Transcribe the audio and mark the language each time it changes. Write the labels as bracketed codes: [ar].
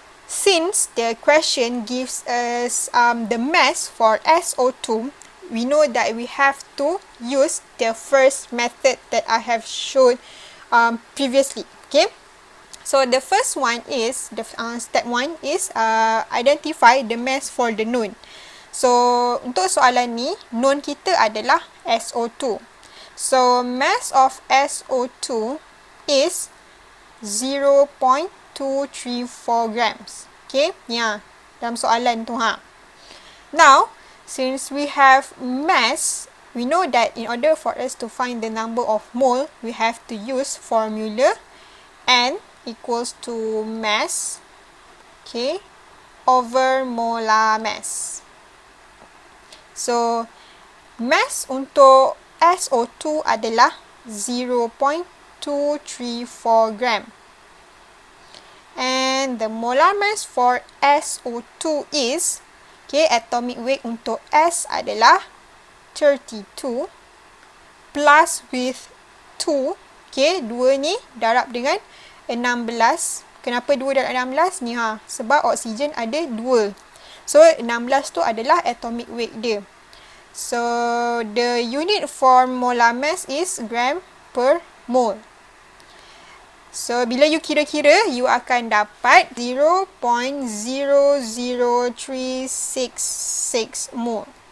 [en] Since the question gives us the mass for SO2, we know that we have to use the first method that I have shown previously. Okay, so the first one is step 1 is identify the mass for the known. [ms] So untuk soalan ni, known kita adalah SO2. [en] So mass of SO2 is 0.234 grams. [ms] Okay, yeah, dalam soalan tu ha. [en] Now, since we have mass, we know that in order for us to find the number of mole, we have to use formula N equals to mass, okay, over molar mass. [ms] So, mass untuk SO2 adalah 0.234 gram. [en] And the molar mass for SO2 is, atomic weight [ms] untuk S adalah 32 [en] plus with 2, [ms] 2 ni darab dengan 16. Kenapa 2 darab 16 ni? Sebab oksigen ada 2. So, 16 tu adalah atomic weight dia. [en] So, the unit for molar mass is gram per mole. [ms] So, bila you kira-kira, you akan dapat 0.00366 mole.